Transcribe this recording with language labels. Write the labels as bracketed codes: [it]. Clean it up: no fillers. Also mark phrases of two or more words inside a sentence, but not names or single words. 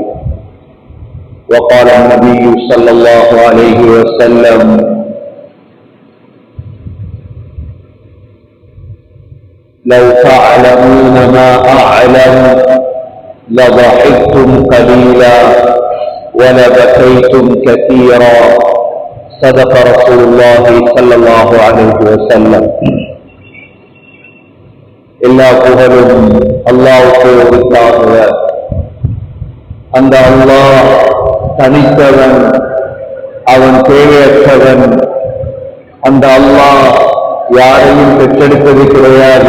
[ar] وقال النبي صلى الله عليه وسلم: لو تعلمون ما أعلم لضحكتم قليلا ولبكيتم كثيرا. صدق رسول الله صلى الله عليه وسلم. [ta] எல்லா புகழும் அல்லாஹ்வுக்கே உரித்தாகுக. அந்த அல்லாஹ் தனித்தவன், அவன் தேவையற்றவன். அந்த அல்லாஹ் யாரையும் பெற்றெடுப்பது கிடையாது.